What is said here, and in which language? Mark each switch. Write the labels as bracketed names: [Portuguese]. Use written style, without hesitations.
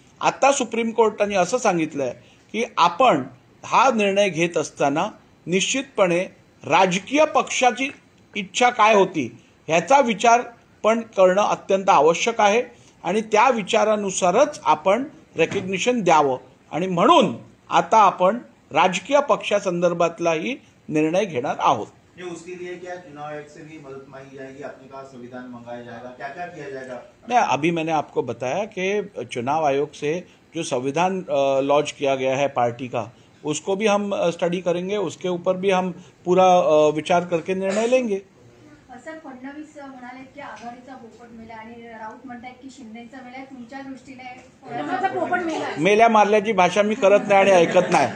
[Marathi] आता सुप्रीम कोर्टाने असं सांगितलंय की आपण हा निर्णय घेत असताना निश्चितपणे राजकीय पक्षाची इच्छा काय होती ह्याचा विचार पण करणं अत्यंत आवश्यक आहे, आणि त्या विचारानुसारच आपण रेकग्निशन द्यावं, आणि म्हणून आता आपण राजकीय पक्षासंदर्भातलाही निर्णय घेणार आहोत। [Hindi] ये उसके लिए क्या चुनाव आयोग से भी मदद मांगी जाएगी, आपने कहा संविधान मंगाया जाएगा, क्या क्या किया जाएगा? नहीं, अभी मैंने आपको बताया कि चुनाव आयोग से जो संविधान लॉन्च किया गया है पार्टी का, उसको भी हम स्टडी करेंगे, उसके ऊपर भी हम पूरा विचार करके निर्णय लेंगे। [Marathi] सर, फडणवीस म्हणाले की आघाडीचा पोपट मेला आणि राऊत म्हणतात की शिंदेचा मेला, तुमच्या दृष्टीने कोणाचा पोपट मेला? मेल्या मारल्याची भाषा मी करत नाही आणि ऐकत नाही।